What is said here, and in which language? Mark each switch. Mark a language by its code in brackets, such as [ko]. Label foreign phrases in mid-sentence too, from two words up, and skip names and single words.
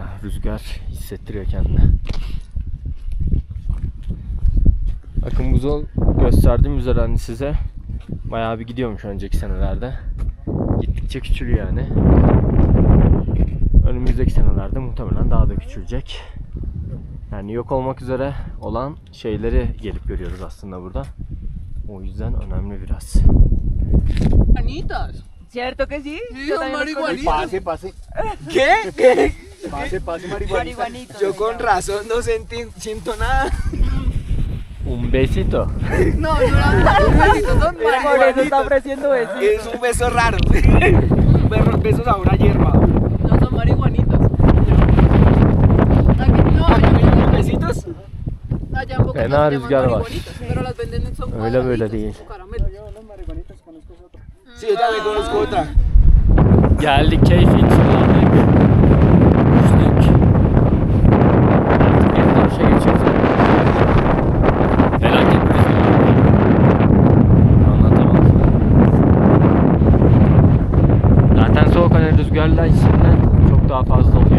[tr] Rüzgar hissettiriyor kendini. Bakın buzul gösterdiğim üzere hani size bayağı bir gidiyormuş önceki senelerde. Gittikçe küçülüyor yani. Önümüzde önümüzdeki senelerde muhtemelen daha da küçülecek. Yani yok olmak üzere olan şeyleri gelip görüyoruz aslında burada. O yüzden önemli biraz. [es] Marihuanitas. ¿Cierto que sí? Sí, son marihuanitos. Pase, pase. ¿Qué? Pase, pase, marihuanita. Marihuanitos. Yo con razón no siento nada. Un besito. No, no eran besitos, son Por eso marihuanitos. está ofreciendo besitos. Es un beso raro. Besos a una hierba. No son marihuanitos. Aquí, no, allá, ¿Besitos? allá en Bogotá [tr] Fena [es] se [tr] rüzgar [es] llaman [tr] var. [es] marihuanitos, pero las venden son [tr] Öyle böyle [es] cuadraditos, [tr] değil. [es] con caramelos. Sí, yo también conozco otra. [tr] Geldik, keyfi kullandık. Düştük. Geri dönüşe geçiyoruz. Felaket bir rüzgar. Anlatamam. Zaten soğuk, hani rüzgarla içinden çok daha fazla oluyor.